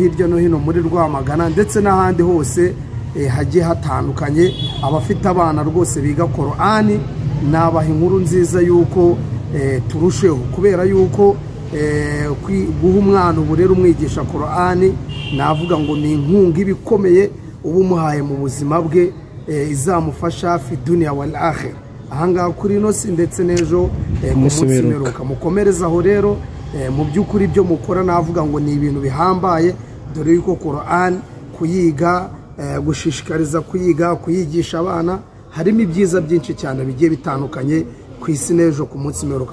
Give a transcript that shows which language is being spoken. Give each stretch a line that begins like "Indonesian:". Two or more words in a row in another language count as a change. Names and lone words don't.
Kinyarwanda: hirya no hino muri Rwamagana ndetse n'ahandi hose hagiye hatandukanye, abafite abana rwose biga Qur'ani nabaha inkuru nziza yuko turusheho, kubera yuko guha umwana uburere umwigisha Qur'ani navuga ngo ni inkunga ibikomeye uba umuhaye mu buzima bwe, izamufasha
Arabic: في الدنيا والآخرة,
Kinyarwanda: ahangaha kuri ino si ndetse n'ejo ku munsi w'imperuka. Mukomereza aho rero, mu by'ukuri ibyo mukora navuga ngo ni ibintu bihambaye, dore yuko Qur'an kuyiga, gushishikariza kuyiga, kuyigisha abana harimo ibyiza byinshi cyane bigiye bitandukanye ku isi n'ejo ku munsi w'imperuka.